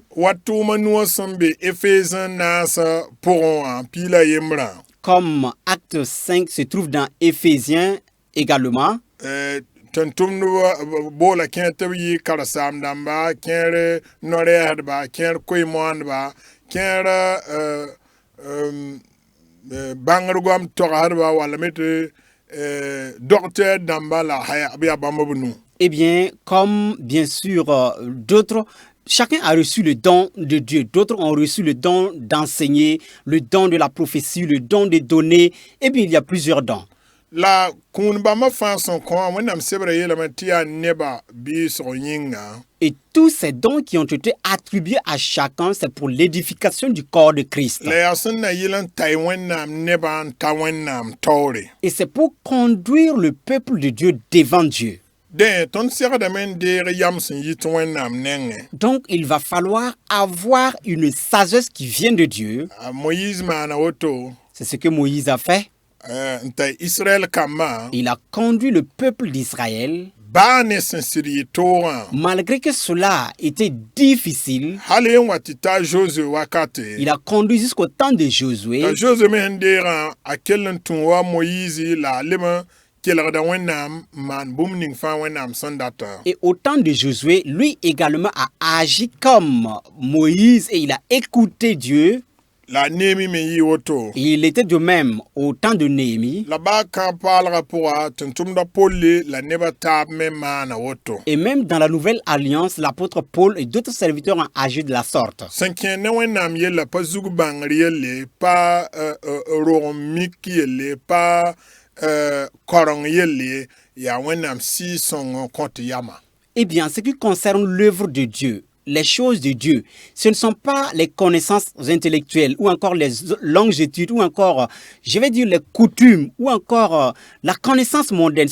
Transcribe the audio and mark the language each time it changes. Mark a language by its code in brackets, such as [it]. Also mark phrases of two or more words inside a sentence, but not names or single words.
[mos] Wa tʋʋma nuwã sẽn be Éphèse naasã pʋgẽ wã piila yembrã. [fr] Comme acte 5 se trouve dans Éphésiens également. [mos] Tʋm-tʋmdbã boola kẽ tɩ b yɩ karen-saam-dãmba, kẽer no-rɛɛsdba, kẽer koe-moondba, kẽer bãngr goam togsdba wala me tɩ docteur dãmba la b yaa bãmb b nu. [fr] Eh bien, comme bien sûr d'autres, chacun a reçu le don de Dieu. D'autres ont reçu le don d'enseigner, le don de la prophétie, le don de donner. Eh bien, il y a plusieurs dons. [mos] La kũun bãmba fãa sẽn kõ wã wẽnnaam sebra yeelame tɩ yaa nebã biisg yĩnga. [fr] Et tous ces dons qui ont été attribués à chacun, c'est pour l'édification du corps de Christ. [mos] La yaa sẽn na yɩl n tay wẽnnaam nebã n ta wẽnnaam taoore. [fr] Et c'est pour conduire le peuple de Dieu devant Dieu. [mos] Dẽ tõnd segdame n deeg yam sẽn yit wẽnnaam nengẽ. [fr] Donc, il va falloir avoir une sagesse qui vient de Dieu. [mos] Moïse maana woto. [fr] C'est ce que Moïse a fait. [mos] N ta Israël kambã. [fr] Il a conduit le peuple d'Israël. [mos] Baa ne sẽn sɩd yɩ toogã. [fr] Malgré que cela était difficile, [mos] hal n wa tɩ ta Josué wakate. [fr] il a conduit jusqu'au temps de Josué. [mos] La Josué me sẽn deegã a kell n tũ wa Moïse la a leb n kelgda wẽnnaam n maan bũmb ning fãa wẽnnaam sẽn data. [fr] Et au temps de Josué, lui également a agi comme Moïse et il a écouté Dieu. [mos] La Néhémie me yɩ woto. [fr] Et il était de même au temps de Néhémie. [mos] La baa kãa paalgã pʋga tʋm-tʋmda Paul la nebã taab me maana woto. [fr] Et même dans la Nouvelle Alliance, l'apôtre Paul et d'autres serviteurs ont agi de la sorte. [mos] Sẽn kẽ ne wẽnnaam yella pa zug bãngr yelle, pa rog mik yelle, pa koreng yelle, yaa wẽnnaam sɩɩ-sõng n kõ tɩ yama. [fr] Eh bien, en ce qui concerne l'œuvre de Dieu, les choses de Dieu, ce ne sont pas les connaissances intellectuelles ou encore les longues études ou encore, je vais dire, les coutumes ou encore la connaissance mondaine.